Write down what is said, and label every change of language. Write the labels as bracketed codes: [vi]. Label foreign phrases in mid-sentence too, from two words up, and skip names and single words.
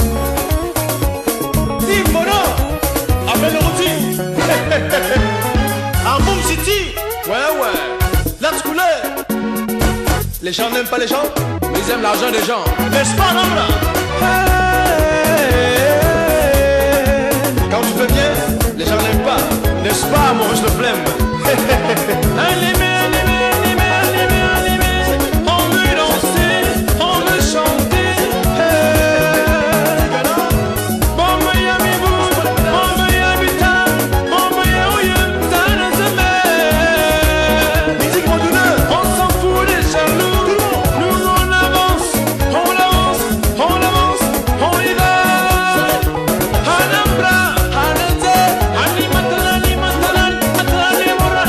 [fr] Dis Mono, appelle le routier. En Boom City. Ouais. [en] Let's go. [fr] Les gens n'aiment pas les gens, Mais ils aiment l'argent des gens. n'est-ce pas, non là? Quand tu fais bien, les gens n'aiment pas, n'est-ce pas, Maurice Le Flemme? On veut danser, on veut chanter. Bon, Miami, bon, Miami, bon, Miami, musique modulaire. On s'en fout des jaloux. Nous on avance, on y va. Anambra, Anete, Animatala,